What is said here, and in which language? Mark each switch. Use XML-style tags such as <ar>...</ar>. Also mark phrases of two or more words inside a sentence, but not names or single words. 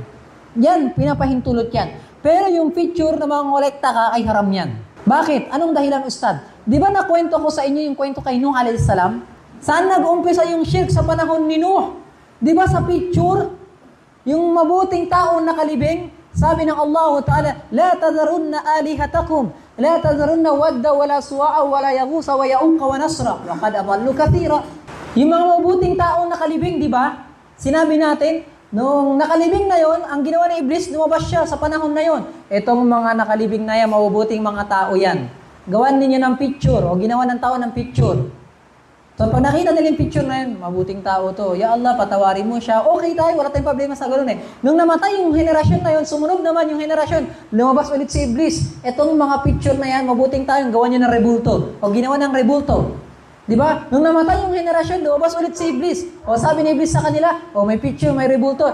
<tl>Yan, pinapahintulot yan. Pero yung picture na mangolekta ka ay haram yan. Bakit? Anong dahilan, Ustad? Di ba nakwento ko sa inyo yung kwento kay Nuh</tl> <ar>عليه السلام?</ar> <tl>Saan nag-umpisa yung shirk sa panahon ni Nuh? Di ba sa picture? Yung mabuting tao nakalibing, sabi ng</tl> <ar>الله تعالى, لا تذرن آلهتكم لا تذرن ودا ولا سواعا ولا يغوث ويعوق ونسرا وقد أضلوا كثيرا.</ar> <tl>Yung mga mabuting tao nakalibing, di ba? Sinabi natin, nung nakalibing na yon, ang ginawa ni Iblis, lumabas siya sa panahon na yon. Itong mga nakalibing na yan, mabubuting mga tao yan. Gawan ninyo ng picture, o ginawa ng tao ng picture. So pag nakita nila yung picture na yun, mabuting tao to.</tl> <ar>يا الله,</ar> <tl>patawarin mo siya. Okay tayo, wala tayong problema sa gano'n eh. Nung namatay yung henerasyon na yun, sumunod naman yung henerasyon, lumabas ulit si Iblis. Itong mga picture na yan, mabuting tayo, gawa niyo ng rebulto. O ginawa ng rebulto. Di ba? Nung namatay yung henerasyon, lumabas ulit si Iblis. O sabi ni Iblis sa kanila, o may picture, may rebulto.</tl>